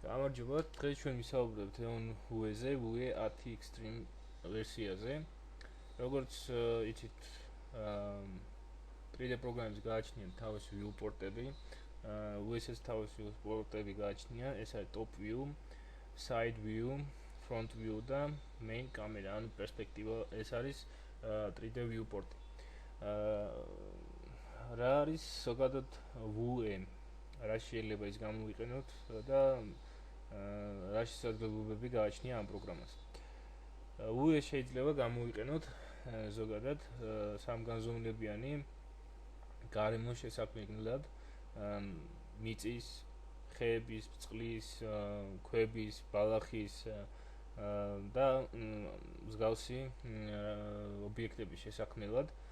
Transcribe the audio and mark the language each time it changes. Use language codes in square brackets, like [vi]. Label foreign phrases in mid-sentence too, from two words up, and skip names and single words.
[ka] გამარჯობა, დღეს ჩვენ ვისაუბრებთ EON UE-ზე, UE 10 Extreme ვერსიაზე. როგორც იცით, 3D პროგრამებს გააჩნიათ თავისი viewport-ები. UE-ს თავისი viewport-ები გააჩნია, ეს არის [en] top view, side view, front view [ka] და [en] main camera, [ka] ანუ პერსპექტივა, ეს არის 3D viewport-ი. რა არის ზოგადად UE? რა შეიძლება ის გამოვიყენოთ და რა შესაძლებლობები გააჩნია ამ პროგრამას. UE შეიძლება გამოვიყენოთ ზოგადად სამგანზომილებიანი გარემოს შესაქმნელად მიწის, ხეების, წყლის, ქვების, ბალახის და მსგავსი ობიექტების შესაქმნელად.